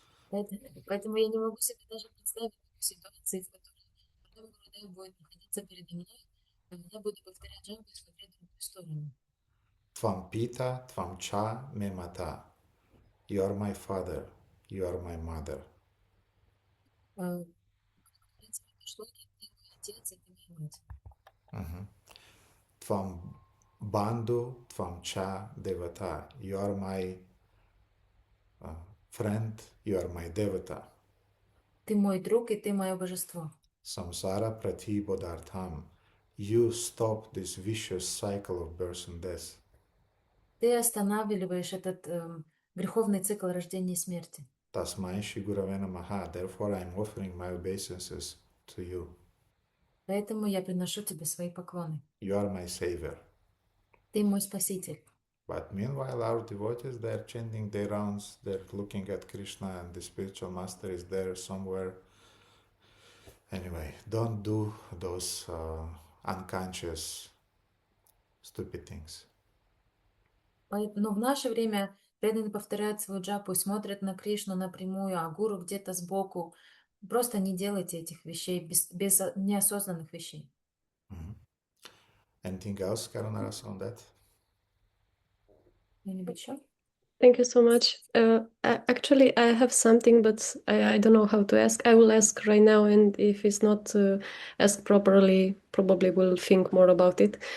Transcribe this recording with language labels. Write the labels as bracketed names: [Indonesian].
[Russian] Поэтому я не могу себе даже представить ситуации, в которой Парам Гурудев будет находиться передо мной, а я буду повторять джапу и смотреть в другую сторону. [Sanskrit] Tvam pita, tvam cha, me mata. [English] You are my father, you are my mother. [Russian] В принципе, это шлоки, ты мой отец, и ты моя мать. [Sanskrit] Tvam bandhu, tvam cha, devata. [English] You are my friend, you are my devata. [Russian] Ты мой друг, и ты мое божество. [Sanskrit] Samsara prati bodhartham. [English] You stop this vicious cycle of birth and death. [Russian] Ты останавливаешь этот греховный цикл рождения и смерти. [Sanskrit] Tasmai Shri Gurave Namaha. [English] Therefore, I am offering my obeisances to you. [Russian] Поэтому я приношу тебе свои поклоны. [English] You are my savior. [Russian] Ты мой спаситель. [English] But meanwhile, our devotees, they're chanting their rounds, they're looking at Krishna, and the spiritual master is there somewhere. Anyway, don't do those unconscious, stupid things. [Russian] Но в наше время преданные повторяют свою джапу и смотрят на Кришну напрямую, а гуру где-то сбоку. Просто не делайте этих вещей без неосознанных вещей. [English] Anything else, Karunaras, on that? [Russian] Кто-нибудь еще? [English] Thank you so much. Actually, I have something, but I don't know how to ask. I will ask right now, and if it's not asked properly, probably will think more about it.